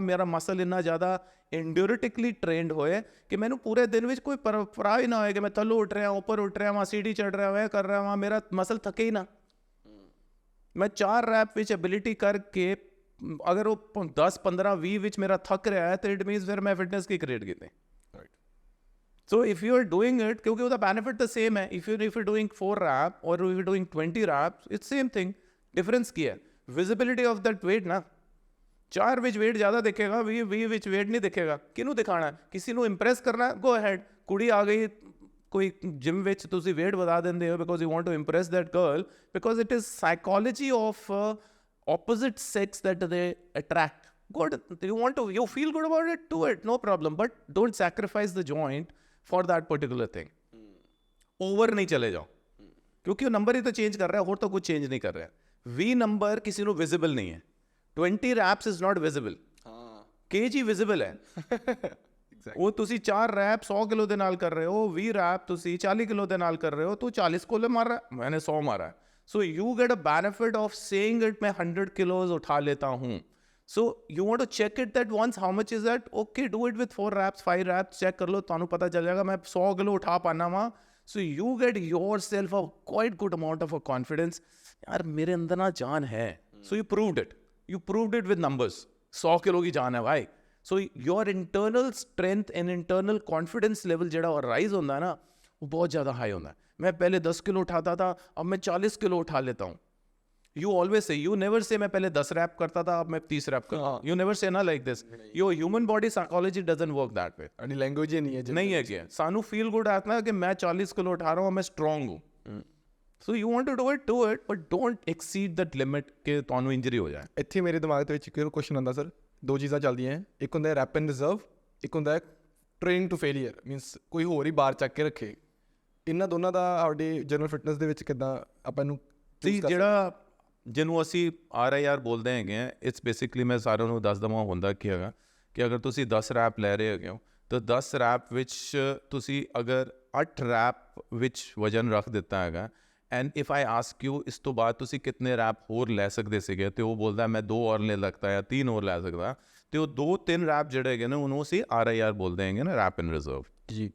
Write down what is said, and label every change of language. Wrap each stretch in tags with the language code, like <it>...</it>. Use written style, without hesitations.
<pa>ਮੇਰਾ ਮਸਲ ਇੰਨਾ ਜ਼ਿਆਦਾ ਐਂਡਿਊਰੇਟਿਕਲੀ ਟ੍ਰੇਨਡ ਹੋਏ ਕਿ ਮੈਨੂੰ ਪੂਰੇ ਦਿਨ ਵਿੱਚ ਕੋਈ ਪਰਵਾਹ ਹੀ ਨਾ ਹੋਏ ਕਿ ਮੈਂ ਥੱਲੋਂ ਉੱਠ ਰਿਹਾ, ਉੱਪਰ ਉੱਠ ਰਿਹਾ ਵਾਂ, ਸੀੜੀ ਚੜ੍ਹ ਰਿਹਾ ਹੋਇਆ ਕਰ ਰਿਹਾ ਵਾਂ, ਮੇਰਾ ਮਸਲ ਥੱਕੇ ਹੀ ਨਾ. ਮੈਂ 4 ਰੈਪ ਵਿੱਚ ਐਬਿਲਿਟੀ ਕਰਕੇ ਅਗਰ ਉਹ 10-15-20 ਵਿੱਚ ਮੇਰਾ ਥੱਕ ਰਿਹਾ ਹੈ ਤਾਂ ਇਟ ਮੀਨਸ ਫਿਰ ਮੈਂ ਫਿਟਨੈਸ ਕੀ ਕ੍ਰੀਏਟ ਕੀਤੀ.</pa> <en>So if you are doing it, क्योंकि the benefit the same है. If you're doing 4 reps or if you're doing 20 reps, it's same thing.</en> <pa>Difference ਕੀ ਹੈ?</pa> <en>Visibility of that weight ਨਾ.</en> <pa>4 ਵਿੱਚ weight ਜ਼ਿਆਦਾ ਦਿਖੇਗਾ, 20 ਵਿੱਚ weight ਨਹੀਂ ਦਿਖੇਗਾ. ਕਿਹਨੂੰ ਦਿਖਾਣਾ? ਕਿਸੇ ਨੂੰ impress ਕਰਨਾ?</pa> <en>Go ahead.</en> <pa>ਕੁੜੀ ਆ ਗਈ ਕੋਈ ਜਿਮ ਵਿੱਚ ਤੁਸੀਂ weight ਵਧਾ ਦਿੰਦੇ ਹੋ</pa> <en>because you want to impress that girl, because it is psychology of opposite sex that they attract. Good. You feel good about it? Do it. No problem. But don't sacrifice the joint for that particular thing.</en> <pa>Over ਨਹੀਂ ਚਲੇ ਜਾਓ ਕਿਉਂਕਿ ਉਹ number ਹੀ ਤਾਂ change ਕਰ ਰਿਹਾ, ਹੋਰ ਤਾਂ ਕੁਝ ਚੇਂਜ ਨਹੀਂ ਕਰ ਰਿਹਾ. 20 ਨੰਬਰ ਕਿਸੇ ਨੂੰ ਵਿਜ਼ੀਬਲ ਨਹੀਂ ਹੈ.</pa> <en>20 reps is not visible.</en> <pa>kg visible ਹੈ. ਉਹ ਤੁਸੀਂ 4 ਰੈਪ 100 ਕਿਲੋ ਦੇ ਨਾਲ ਕਰ ਰਹੇ ਹੋ, 20 ਰੈਪ ਤੁਸੀਂ 40 ਕਿਲੋ ਦੇ ਨਾਲ ਕਰ ਰਹੇ ਹੋ, ਤੂੰ 40 ਕੋਲੇ ਮਾਰ</pa> <hi>रहा है, मैंने 100 मारा है.</hi> <en>So you get a benefit of saying it</en> <hi>मैं 100 kilos उठा लेता हूँ.</hi> <en>So you want to check it that once, how much is that? Okay, do it with 4 reps, 5 reps, check कर लो,</en> <pa>ਤੁਹਾਨੂੰ ਪਤਾ ਚੱਲ ਜਾਏਗਾ ਮੈਂ</pa> <hi>100 किलो उठा पाना वा.</hi> <en>So you get yourself a quite good amount of a confidence.</en> <hi>यार मेरे अंदर ना जान है.</hi> <en>So you proved it. You proved it with numbers.</en> <hi>100 kilo की जान है भाई.</hi> <en>So your internal strength and internal confidence level ਜਿਹੜਾ rise ਹੁੰਦਾ है ना,</en> <hi>वो बहुत ज़्यादा high होता है. मैं पहले 10 किलो उठाता था, अब मैं 40 किलो उठा लेता हूँ.</hi> <en>You always say, you never say</en> <hi>मैं पहले 10 रैप करता था, अब मैं 30 रैप करता हूँ.</hi> <en>You never say ना like this. Your human body psychology doesn't work that way.</en> <pa>Ani language ਹੀ ਨਹੀਂ ਹੈ</pa> <hi>नहीं है क्या? ਸਾਨੂੰ feel good आता है कि मैं 40 किलो उठा रहा हूँ, मैं strong हूँ.</hi> <en>So you want to do it, but don't exceed that limit कि</en> <pa>ਤੁਹਾਨੂੰ injury ਹੋ ਜਾਏ. ਇੱਥੇ ਮੇਰੇ ਦਿਮਾਗ ਦੇ ਵਿੱਚ ਇੱਕ ਕੁਐਸਚਨ ਆਉਂਦਾ ਸਰ, ਦੋ ਚੀਜ਼ਾਂ ਚੱਲਦੀਆਂ ਹੈ. ਇੱਕ ਹੁੰਦਾ ਹੈ ਰੈਪ ਐਂਡ ਰਿਜ਼ਰਵ, ਇੱਕ ਹੁੰਦਾ ਹੈ ਟ੍ਰੇਨਿੰਗ ਟੂ ਫੇਲੀਅਰ, ਮੀਨਸ ਕੋਈ ਹੋਰ ਹੀ ਬਾਰ ਚੱਕ ਕੇ ਰੱਖੇ. ਇਹਨਾਂ ਦੋਨਾਂ ਦਾ ਆਪਣੀ ਜਨਰਲ ਫਿਟਨੈਸ ਦੇ ਵਿੱਚ ਕਿੱਦਾਂ ਆਪਾਂ ਇਹਨੂੰ ਤੇ ਜਿਹੜਾ ਜਿਹਨੂੰ ਅਸੀਂ RIR ਬੋਲਦੇ ਹੈਗੇ ਆ, ਇਟਸ ਬੇਸਿਕਲੀ ਮੈਂ ਸਾਰਿਆਂ ਨੂੰ ਦੱਸ ਦਵਾਂ ਹੁੰਦਾ ਕੀ ਹੈਗਾ ਕਿ ਅਗਰ ਤੁਸੀਂ 10 ਰੈਪ ਲੈ ਰਹੇ ਹੈਗੇ ਹੋ ਤਾਂ 10 ਰੈਪ ਵਿੱਚ ਤੁਸੀਂ ਅਗਰ 8 ਰੈਪ ਵਿੱਚ ਵਜਨ ਰੱਖ ਦਿੱਤਾ ਹੈਗਾ</pa> <en>and if I ask you</en> <pa>ਇਸ ਤੋਂ ਬਾਅਦ ਤੁਸੀਂ ਕਿੰਨੇ ਰੈਪ ਹੋਰ ਲੈ ਸਕਦੇ ਸੀਗੇ ਤੇ ਉਹ ਬੋਲਦਾ ਮੈਂ 2 ਹੋਰ ਲੈ ਸਕਦਾ ਜਾਂ 3 ਹੋਰ ਲੈ ਸਕਦਾ, ਤੇ ਉਹ 2-3 ਰੈਪ ਜਿਹੜੇ ਹੈਗੇ ਨੇ ਉਹਨੂੰ ਅਸੀਂ RIR ਬੋਲਦੇ ਹੈਗੇ ਨਾ, ਰੈਪ ਇਨ ਰਿਜ਼ਰਵ ਜੀ.</pa>